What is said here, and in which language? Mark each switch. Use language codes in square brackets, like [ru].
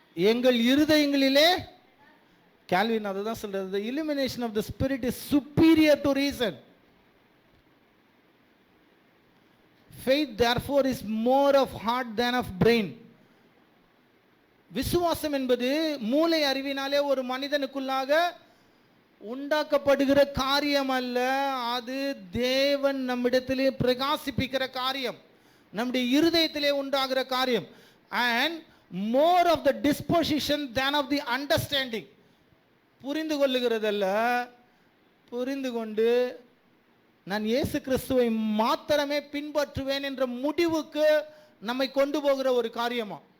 [ta] எங்கள் இருதயங்களிலே, கால்வின் அதை தான் சொல்றது, [en] the illumination of the spirit is superior to reason. faith therefore is more of heart than of brain. [ta] விசுவாசம் என்பது மூளை அறிவினாலே ஒரு மனிதனுக்குள்ளாக உண்டாக்கப்படுகிற காரியம் அல்ல, அது தேவன் நம்மிடத்திலே பிரகாசிப்பிக்கிற காரியம், நம்முடைய இருதயத்திலே உண்டாகிற காரியம். [en] and more of the disposition than of the understanding. [ta] புரிந்து கொள்ளுகிறதல்ல, புரிந்து கொண்டு நான் இயேசு கிறிஸ்துவை மாத்திரமே பின்பற்றுவேன் என்ற முடிவுக்கு நம்மை கொண்டு போகிற ஒரு காரியமா.